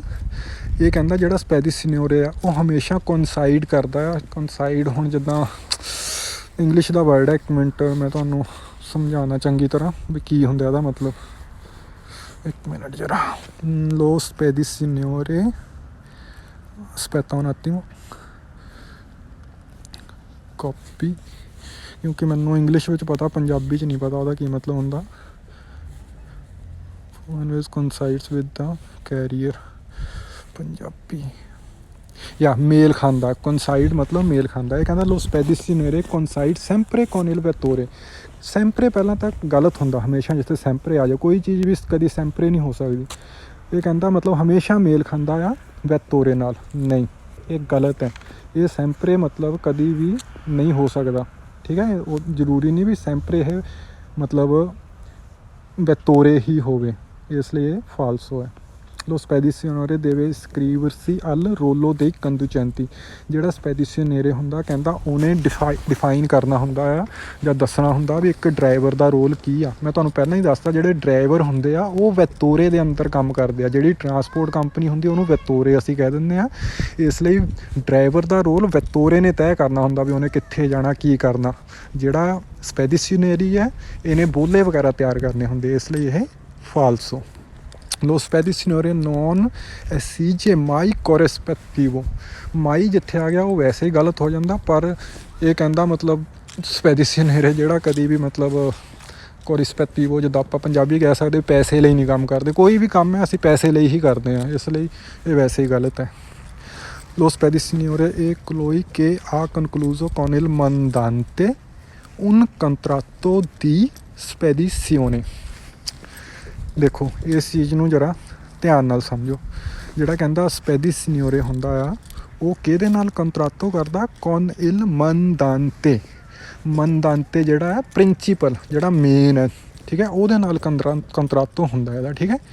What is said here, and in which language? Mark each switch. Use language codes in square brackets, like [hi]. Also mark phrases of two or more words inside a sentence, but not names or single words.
[pa] ਇਹ ਕਹਿੰਦਾ ਜਿਹੜਾ ਸਪੈਦੀਸੀਓਨੇਰੇ ਆ ਉਹ ਹਮੇਸ਼ਾ ਕੋਨਸਾਈਡ ਕਰਦਾ ਆ। ਕੋਨਸਾਈਡ ਹੁਣ ਜਿੱਦਾਂ ਇੰਗਲਿਸ਼ ਦਾ ਵਰਡ ਹੈ, ਇੱਕ ਮਿੰਟ ਮੈਂ ਤੁਹਾਨੂੰ ਸਮਝਾਉਣਾ ਚੰਗੀ ਤਰ੍ਹਾਂ ਵੀ ਕੀ ਹੁੰਦਾ ਇਹਦਾ ਮਤਲਬ, ਇੱਕ ਮਿੰਟ ਜਰਾ। [it] lo spedizioniere aspetta un attimo [pa] ਕਾਪੀ, ਕਿਉਂਕਿ ਮੈਨੂੰ ਇੰਗਲਿਸ਼ ਵਿੱਚ ਪਤਾ, ਪੰਜਾਬੀ 'ਚ ਨਹੀਂ ਪਤਾ ਉਹਦਾ ਕੀ ਮਤਲਬ ਹੁੰਦਾ। [en] always coincides with the career, [pa] ਪੰਜਾਬੀ ਜਾਂ ਮੇਲ ਖਾਂਦਾ, ਕੋਨਸਾਈਡ ਮਤਲਬ ਮੇਲ ਖਾਂਦਾ। ਇਹ ਕਹਿੰਦਾ [it] lo spedizioniere coincide sempre con il vettore. [pa] ਸੈਂਪਰੇ ਪਹਿਲਾਂ ਤਾਂ ਗਲਤ ਹੁੰਦਾ, ਹਮੇਸ਼ਾ ਜਿੱਥੇ ਸੈਂਪਰੇ ਆ ਜਾਏ ਕੋਈ ਚੀਜ਼ ਵੀ ਕਦੀ ਸੈਂਪਰੇ ਨਹੀਂ ਹੋ ਸਕਦੀ। ਇਹ ਕਹਿੰਦਾ ਮਤਲਬ ਹਮੇਸ਼ਾ ਮੇਲ ਖਾਂਦਾ ਆ ਵੈਤੋਰੇ ਨਾਲ, ਨਹੀਂ, ਇਹ ਗਲਤ ਹੈ। ਇਹ ਸੈਂਪਰੇ ਮਤਲਬ ਕਦੀ ਵੀ ਨਹੀਂ ਹੋ ਸਕਦਾ, ਠੀਕ ਹੈ। ਉਹ ਜ਼ਰੂਰੀ ਨਹੀਂ ਵੀ ਸੈਂਪਰੇ ਇਹ ਮਤਲਬ ਵੈਤੋਰੇ ਹੀ ਹੋਵੇ, ਇਸ ਲਈ ਇਹ ਫਾਲਸੋ ਹੈ। [it] lo spedizione deve iscriversi al ruolo dei conducenti। [pa] ਜਿਹੜਾ ਸਪੈਡੀਸ਼ਨੇਰੇ ਹੁੰਦਾ ਕਹਿੰਦਾ ਉਹਨੇ ਡਿਫਾਈਨ ਕਰਨਾ ਹੁੰਦਾ ਆ ਜਾਂ ਦੱਸਣਾ ਹੁੰਦਾ ਵੀ ਇੱਕ ਡਰਾਈਵਰ ਦਾ ਰੋਲ ਕੀ ਆ। ਮੈਂ ਤੁਹਾਨੂੰ ਪਹਿਲਾਂ ਹੀ ਦੱਸਤਾ ਜਿਹੜੇ ਡਰਾਈਵਰ ਹੁੰਦੇ ਆ ਉਹ ਵੈਤੋਰੇ ਦੇ ਅੰਦਰ ਕੰਮ ਕਰਦੇ ਆ। ਜਿਹੜੀ ਟਰਾਂਸਪੋਰਟ ਕੰਪਨੀ ਹੁੰਦੀ ਉਹਨੂੰ ਵੈਤੋਰੇ ਅਸੀਂ ਕਹਿ ਦਿੰਦੇ ਆ। ਇਸ ਲਈ ਡਰਾਈਵਰ ਦਾ ਰੋਲ ਵੈਤੋਰੇ ਨੇ ਤੈਅ ਕਰਨਾ ਹੁੰਦਾ ਵੀ ਉਹਨੇ ਕਿੱਥੇ ਜਾਣਾ ਕੀ ਕਰਨਾ। ਜਿਹੜਾ ਸਪੈਡੀਸ਼ਨੇਰੀ ਹੈ ਇਹਨੇ ਬੋਲੇ ਵਗੈਰਾ ਤਿਆਰ ਕਰਨੇ ਹੁੰਦੇ, ਇਸ ਲਈ ਇਹ ਫਾਲਸੋ। [it] Lo spedizione non esige mai corrispettivo। [pa] ਮਾਈ ਜਿੱਥੇ ਆ ਗਿਆ ਉਹ ਵੈਸੇ ਹੀ ਗਲਤ ਹੋ ਜਾਂਦਾ, ਪਰ ਇਹ ਕਹਿੰਦਾ ਮਤਲਬ ਸਪੈਡੀਸ਼ਨੇਰੇ ਜਿਹੜਾ ਕਦੀ ਵੀ ਮਤਲਬ ਕੋਰਿਸਪੈਕਟਿਵੋ ਜਿੱਦਾਂ ਆਪਾਂ ਪੰਜਾਬੀ ਕਹਿ ਸਕਦੇ ਪੈਸੇ ਲਈ ਨਹੀਂ ਕੰਮ ਕਰਦੇ। ਕੋਈ ਵੀ ਕੰਮ ਹੈ ਅਸੀਂ ਪੈਸੇ ਲਈ ਹੀ ਕਰਦੇ ਹਾਂ, ਇਸ ਲਈ ਇਹ ਵੈਸੇ ਹੀ ਗਲਤ ਹੈ। [it] Lo spedizione è colui che ha concluso con il mandante un contratto di spedizione। [pa] ਦੇਖੋ ਇਸ ਚੀਜ਼ ਨੂੰ ਜਰਾ ਧਿਆਨ ਨਾਲ ਸਮਝੋ। ਜਿਹੜਾ ਕਹਿੰਦਾ ਸਪੈਡੀਸੀਨਿਓਰੇ ਹੁੰਦਾ ਆ ਉਹ ਕਿਹਦੇ ਨਾਲ ਕੰਟਰਾਟੋ ਕਰਦਾ? [it] con il mandante. [pa] ਮੰਦਾਂਤੇ ਜਿਹੜਾ ਹੈ ਪ੍ਰਿੰਸੀਪਲ ਜਿਹੜਾ ਮੇਨ ਹੈ, ਠੀਕ ਹੈ, ਉਹਦੇ ਨਾਲ ਕੰਟਰਾਟੋ ਹੁੰਦਾ ਇਹਦਾ, ਠੀਕ ਹੈ।